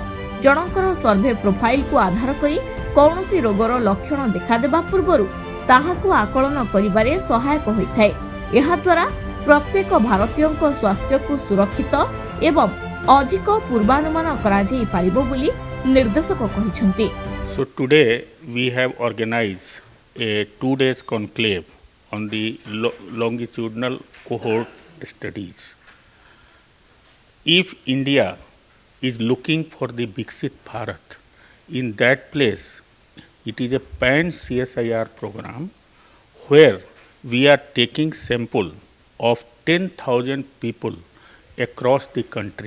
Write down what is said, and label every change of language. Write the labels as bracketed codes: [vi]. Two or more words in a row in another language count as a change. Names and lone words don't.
[or] ଜନଙ୍କର [en] survey profile [or] କୁ ଆଧାର କରି କୌଣସି ରୋଗର ଲକ୍ଷଣ ଦେଖା ଦେବା ପୂର୍ବରୁ ତାହାକୁ ଆକଳନ କରିବାରେ ସହାୟକ ହୋଇଥାଏ। ଏହା ଦ୍ୱାରା ପ୍ରତ୍ୟେକ ଭାରତୀୟ ସ୍ୱାସ୍ଥ୍ୟ କୁ ସୁରକ୍ଷିତ ଏବଂ ଅଧିକ ପୂର୍ବାନୁମାନ କରା ଯାଇ ପାରିବ ବୋଲି ନିର୍ଦ୍ଦେଶକ କହିଛନ୍ତି। [en] So today we have organized a 2 days conclave on the longitudinal cohort studies. If India is looking for the Viksit Bharat, in that place it is a pan CSIR program where we are taking sample of 10,000 people across the country.